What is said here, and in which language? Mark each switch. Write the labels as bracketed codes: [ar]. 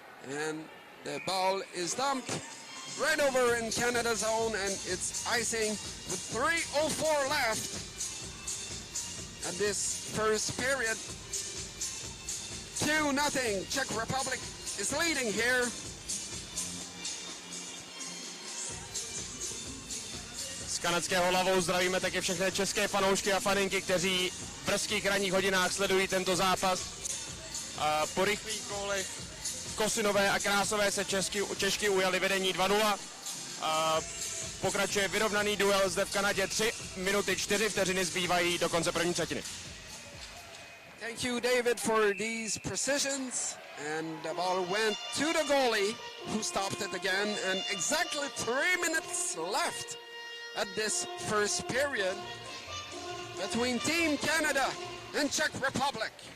[en] And the ball is dumped right over in Canada's zone, and it's icing with 3:04 left at this first period. 2-0. Czech Republic is leading here. [cs] Z kanadského hlavou zdravíme také všechny české fanoušky a faninky, kteří v brzkých ranních hodinách sledují tento zápas. Po rychlých gólech Kosinové a Krásové se Češky ujali vedení 2-0. Pokračuje vyrovnaný duel zde v Kanadě. 3 minuty 4 vteřiny zbývají do konce první třetiny. [en] Thank you, David, for these precisions. And the ball went to the goalie, who stopped it again. And exactly 3 minutes left at this first period between Team Canada and Czech Republic.